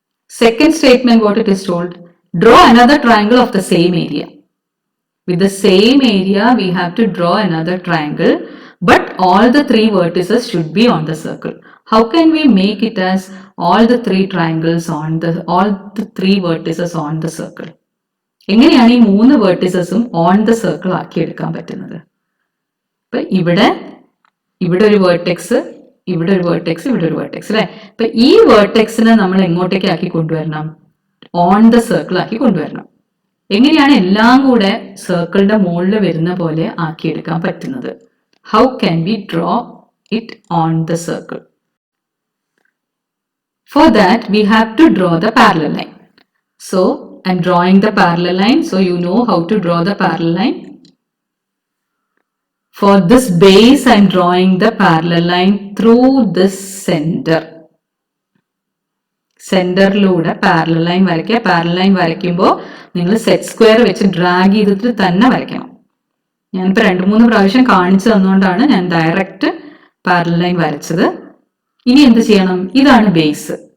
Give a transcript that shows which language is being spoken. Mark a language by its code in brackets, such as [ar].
[en] Second statement, what it is told. Draw another triangle of the same area. With the same area, we have to draw another triangle, but all the three vertices should be on the circle. How can we make it as all the three triangles all the three vertices on the circle? [ml] എങ്ങനെയാണ് ഈ മൂന്ന് വേർട്ടിസസും [en] on the circle [ml] ആക്കി എടുക്കാൻ പറ്റുന്നത്? ഇപ്പൊ ഇവിടെ ഒരു vertex, ഇവിടെ ഒരു വേർട്ടെക്സ്, ഇവിടെ ഒരു വേർട്ടെക്സ് അല്ലെ. ഇപ്പൊ ഈ വേർട്ടെക്സിനെ നമ്മൾ എങ്ങോട്ടേക്ക് ആക്കി കൊണ്ടുവരണം? [en] on the circle [ml] ആക്കി കൊണ്ടുവരണം. എങ്ങനെയാണ് എല്ലാം കൂടെ സർക്കിളിന്റെ മുകളിൽ വരുന്ന പോലെ ആക്കിയെടുക്കാൻ പറ്റുന്നത്? [en] How can we draw it on the circle? For that we have to draw the parallel line. So I'm drawing the parallel line, so you know how to draw the parallel line. For this base, I'm drawing the parallel line through this center. [ml] സെന്ററിലൂടെ parallel line വരയ്ക്കുക. Parallel line വരയ്ക്കുമ്പോൾ നിങ്ങൾ set square വെച്ച് drag ചെയ്തിട്ട് തന്നെ വരയ്ക്കണം. ഞാനിപ്പോൾ 2-3 പ്രാവശ്യം കാണിച്ചു തന്നുകൊണ്ടാണ് ഞാൻ ഡയറക്റ്റ് പാരലൽ ലൈൻ വരച്ചത്. ഇനി എന്ത് ചെയ്യണം? ഇതാണ് ബേസ്.